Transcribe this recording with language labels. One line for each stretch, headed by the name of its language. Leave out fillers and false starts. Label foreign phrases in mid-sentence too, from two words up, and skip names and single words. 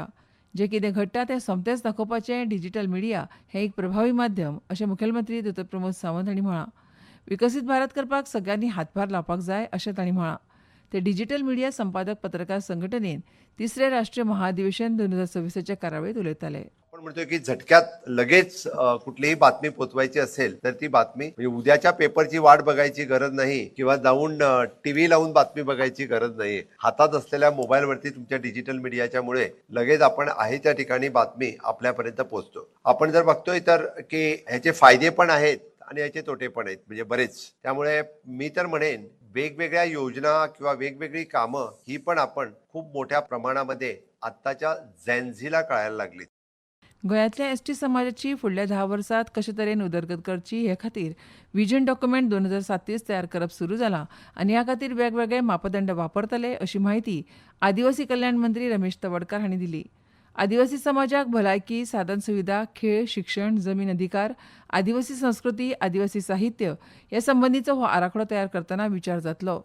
Konkani: जें कितें घडटा तें सोमतेच दाखोवपाचें
English: digital media
Konkani: हें एक प्रभावी माध्यम अशें मुखेलमंत्री दोतोर प्रमोद सावंत हांणी म्हळां. विकसीत भारत करपाक सगळ्यांनी हातभार लावपाक जाय अशें तांणी म्हळां. ते
English: digital media
Konkani: संपादक पत्रकार संघटनेन 3रे राष्ट्रीय महाअधिवेशन 2026च्या कार्यावळीत उलयताले.
Marathi: आपण म्हणतो की झटक्यात लगेच कुठलीही बातमी पोचवायची असेल तर ती बातमी म्हणजे उद्याच्या पेपरची वाट बघायची गरज नाही किंवा जाऊन टीव्ही लावून बातमी बघायची गरज नाही. हातात असलेल्या मोबाईलवरती तुमच्या डिजिटल मीडियाच्या मुळे लगेच आपण आहे त्या ठिकाणी बातमी आपल्यापर्यंत पोहोचतो. आपण जर बघतोय तर की ह्याचे फायदे पण आहेत आणि याचे तोटे पण आहेत म्हणजे बरेच. त्यामुळे मी तर म्हणेन वेगवेगळ्या योजना किंवा वेगवेगळी कामं ही पण आपण खूप मोठ्या प्रमाणामध्ये आत्ताच्या झेनझीला कळायला लागली.
Konkani: गोंयांतल्या एसटी समाजाची फुडल्या 10 वर्सांत कशे तरेन उदरगत करची हे खातीर
English: vision document
Konkani: 2037 तयार करप सुरू जालां आनी ह्या खातीर वेगवेगळे मापदंड वापरतले अशी माहिती आदिवासी कल्याण मंत्री रमेश तवडकार हांणी दिली. आदिवासी समाजाक भलायकी, साधन सुविधा, खेळ, शिक्षण, जमीन अधिकार, आदिवासी संस्कृती, आदिवासी साहित्य ह्या संबंधीचो हो आराखडो तयार करतना विचार जातलो.